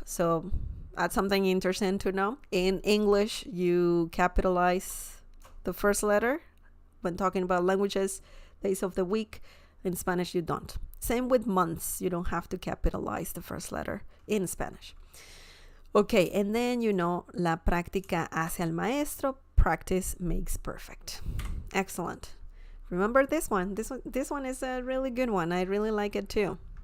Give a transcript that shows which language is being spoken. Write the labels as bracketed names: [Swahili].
[English] So that's something interesting to know. In English, you capitalize the first letter when talking about languages, days of the week. In Spanish, you don't. Same with months. You don't have to capitalize the first letter in Spanish. Okay, and then [Spanish] la práctica hace al maestro. [English] Practice makes perfect. Excellent. Remember this one. This one is a really good one. I really like it too.